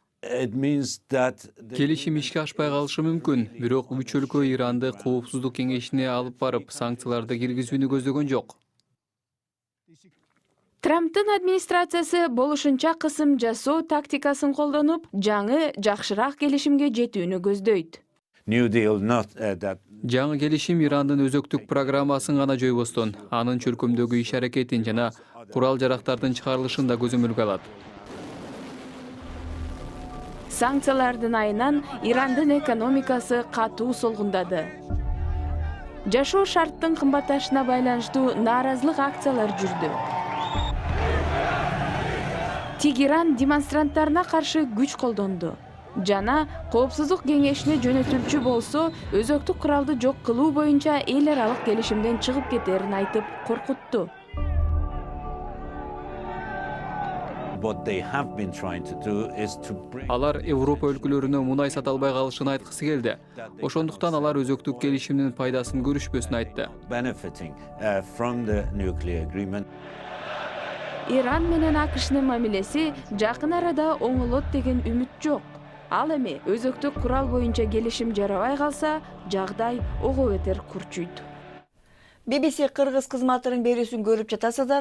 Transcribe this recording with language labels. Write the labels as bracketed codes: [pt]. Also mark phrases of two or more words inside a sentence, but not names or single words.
[ky] Келишим ишке ашпай калышы мүмкүн, бирок үч өлкө Иранды коопсуздук кеңешине алып барып, санкцияларды киргизүүнү көздөгөн жок. Трамптын администрациясы болушунча кысым жасоо тактикасын колдонуп, жаңы жакшыраак келишимге жетүүнү көздөйт. [en] New Deal not that [ky] Жаңы келишим Ирандын өзөктүк программасын гана жойбостон, анын чөлкөмдөгү иш-аракетин жана курал жарактардын чыгарылышын да көзөмөлгө алат. Санкциялардын айынан Ирандын экономикасы катуу солгундады. Жашоо шарттын кымбатташына байланыштуу нааразылык акциялар жүрдү. Тегеран демонстранттарына каршы күч колдонду. Жана Коопсуздук кеңешине жөнөтүлчү болсо, өзөктүк куралды жок кылуу боюнча эл аралык келишимден чыгып кетерин айтып коркутту. [en] what they have been trying to do is to bring [ky] Алар Европа өлкөлөрүнө мунай сата албай калышын айткысы келди. Ошондуктан алар өзөктүк келишимдин пайдасын көрүшпөсүн айтты. [en] benefiting from the nuclear agreement. [ky] Иран менен АКШнын мамилеси жакын арада оңолот деген үмүт жок. Ал эми өзөктүк курал боюнча келишим жарабай калса, жагдай ого бетер курчуйт. BBC Кыргыз кызматынын берүүсүн көрүп жатасыздар.